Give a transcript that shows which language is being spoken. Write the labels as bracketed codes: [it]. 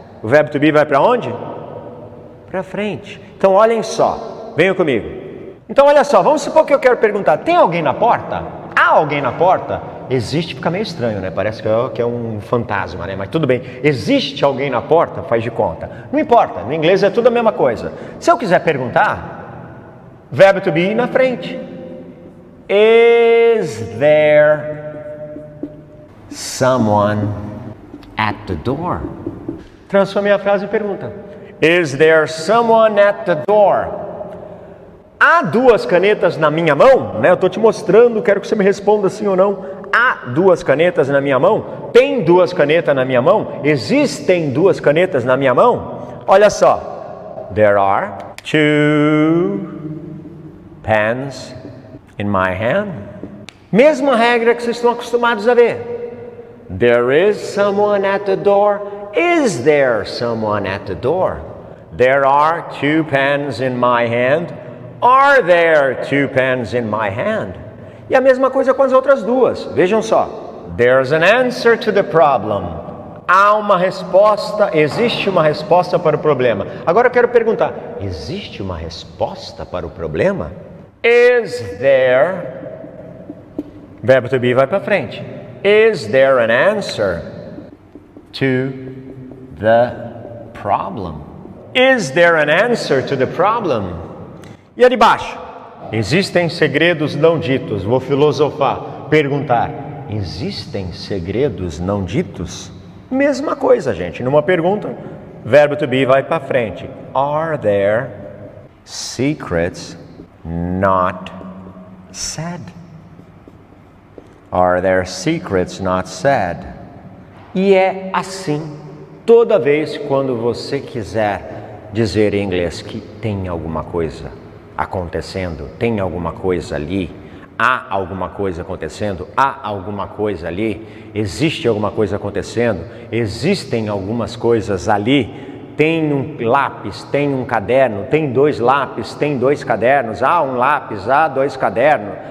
[pt] O verbo to be vai para onde? Para frente. Então olhem só, venham comigo. Então olha só, vamos supor que eu quero perguntar, tem alguém na porta? Há alguém na porta? Existe, fica meio estranho, né? Parece que é um fantasma, né? Mas tudo bem. Existe alguém na porta? Faz de conta. Não importa, no inglês é tudo a mesma coisa. Se eu quiser perguntar, verbo to be na frente. [en] Is there someone at the door? [pt] Transformei a frase em pergunta. [en] Is there someone at the door? [pt] Há duas canetas na minha mão? Né? Eu estou te mostrando, quero que você me responda sim ou não. Há duas canetas na minha mão? Tem duas canetas na minha mão? Existem duas canetas na minha mão? Olha só. [en] There are two pens in my hand. [pt] Mesma regra que vocês estão acostumados a ver. [en] There is someone at the door. Is there someone at the door? There are two pens in my hand. Are there two pens in my hand? [pt] E a mesma coisa com as outras duas. Vejam só. [en] There's an answer to the problem. [pt] Há uma resposta, existe uma resposta para o problema. Agora eu quero perguntar, existe uma resposta para o problema? [en] Is there... [pt] Verbo to be vai para frente. [en] Is there an answer to the problem? Is there an answer to the problem? [pt] E a de baixo? Existem segredos não ditos. Vou filosofar, perguntar. Existem segredos não ditos? Mesma coisa, gente. Numa pergunta, verbo to be vai para frente. [en] Are there secrets not said? Are there secrets not said? [pt] E é assim toda vez quando você quiser dizer em inglês que tem alguma coisa acontecendo, tem alguma coisa ali, há alguma coisa acontecendo, há alguma coisa ali, existe alguma coisa acontecendo, existem algumas coisas ali, tem um lápis, tem um caderno, tem dois lápis, tem dois cadernos, há um lápis, há dois cadernos.